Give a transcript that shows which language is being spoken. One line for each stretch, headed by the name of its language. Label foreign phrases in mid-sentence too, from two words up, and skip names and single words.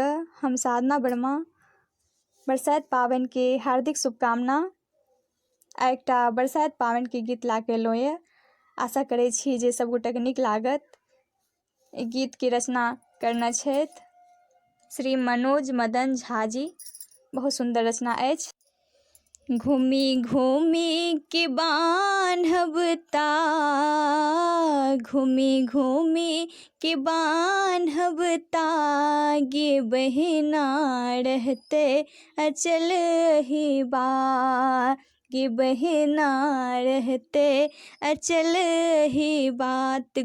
Maithili: हम साधना वर्मा बरसाइत पाबनि के हार्दिक शुभकामना। आ एकटा बरसाइत पाबनि के गीत ला के एलहुँ ये। आशा करै छी जे सब गोटा के नीक लागत। ई गीत के रचना करने छथि श्री मनोज मदन झा जी। बहुत सुंदर रचना अछि। घूमी घूमी के बान्हब ताग, घूमी घूमी के बान्हब ताग, गे बहिना रहते अचल ही बात, गे बहिना रहते अचल ही बात।